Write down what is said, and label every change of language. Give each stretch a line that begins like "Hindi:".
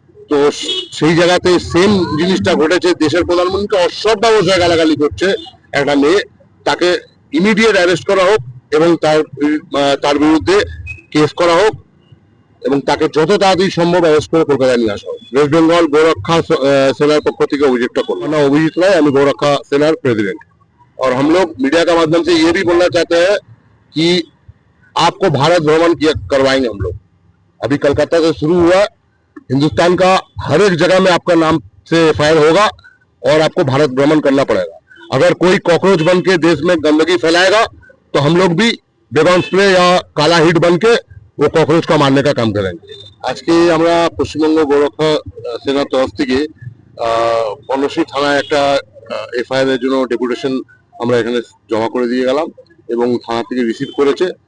Bangla: তো সেই জায়গাতে সেম জিনিসটা ঘটেছে। দেশের প্রধানমন্ত্রীকে অসভ্য ভাষায় গালাগালি করছে একটা মেয়ে, তাকে ইমিডিয়েট অ্যারেস্ট করা হোক এবং তার বিরুদ্ধে কেস করা হোক এবং তাকে যত তাড়াতাড়ি সম্ভব অ্যারেস্ট করে কলকাতায় নিয়ে আসা হোক। ওয়েস্ট বেঙ্গল गौरक्षा सेनार पक्ष থেকে অভিযোগটা করবো না। অভিজিৎ রায়, আমি गौरक्षा सेनार प्रेसिडेंट।
Hindi: और हम लोग मीडिया का माध्यम से ये भी बोलना चाहते हैं कि आपको भारत भ्रमण करवाएंगे हम लोग। अभी कलकत्ता से शुरू हुआ, हिंदुस्तान का हर एक जगह में आपका नाम से एफआईआर होगा और आपको भारत भ्रमण करना पड़ेगा। अगर कोई कॉकरोच बन के देश में गंदगी फैलाएगा तो हम लोग भी बेगम स्प्रे या काला हिट बन के वो कॉकरोच का मारने का काम करेंगे। आज के
Bangla: আমরা পশ্চিমবঙ্গ গোরক্ষা সেনার তরফ থেকে পর্ণশ্রী থানায় একটা এফআইআর এর জন্য ডেপুটেশন আমরা এখানে জমা করে দিয়ে গেলাম এবং থানা থেকে রিসিভ করেছে।